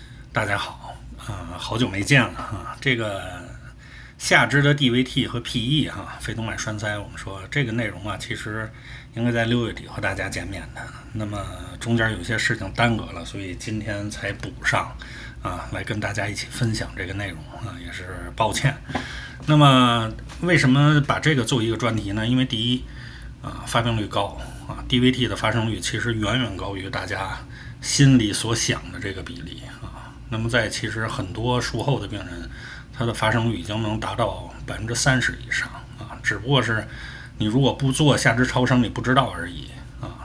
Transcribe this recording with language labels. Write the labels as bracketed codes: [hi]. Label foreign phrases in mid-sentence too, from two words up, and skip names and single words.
[zh] 大家好，好久没见了哈。这个下肢的 DVT 和 PE 哈，肺动脉栓塞，我们说这个内容啊，其實應該在6月底和大家見面的。那麼中間有些事情耽擱了，所以今天才補上啊，來跟大家一起分享這個內容啊，也是抱歉。那麼為什麼把這個做一個專題呢？因為第一啊，發病率高啊 ，DVT 的發生率其實遠遠高於大家心裡所想的這個比例啊。那麼在其實很多術後的病人，它的發生率已經能達到30%以上啊，只不過是你如果不做下肢超聲，你不知道而已啊。